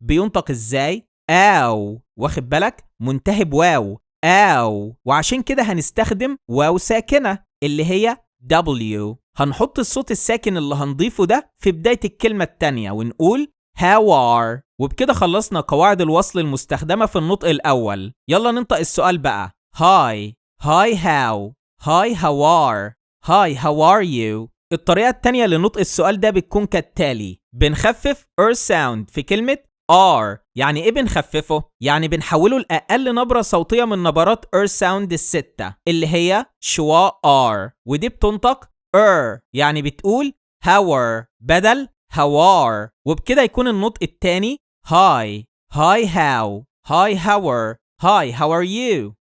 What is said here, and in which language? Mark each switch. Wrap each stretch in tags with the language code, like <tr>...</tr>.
<ar>بينطق إزاي؟ أو، واخد بالك؟ منتهي بواو أو، وعشان كده هنستخدم واو ساكنة اللي هي W. هنحط الصوت الساكن اللي هنضيفه ده في بداية الكلمة التانية ونقول</ar> <en>how are،</en> <ar>وبكده خلصنا قواعد الوصل المستخدمة في النطق الأول. يلا ننطق السؤال بقى.</ar> <en>Hi, hi how, hi how are, hi how are you.</en> <ar>الطريقة التانية لنطق السؤال ده بتكون كالتالي. بنخفف R sound في كلمة R. يعني ايه بنخففه؟ يعني بنحوله لأقل نبرة صوتية من نبرات R sound ال6 اللي هي شواء R، ودي بتنطق يعني بتقول hour بدل hawar، وبكده يكون النطق التاني</ar> <en>hi, hi how, hi hour, hi how are you.</en>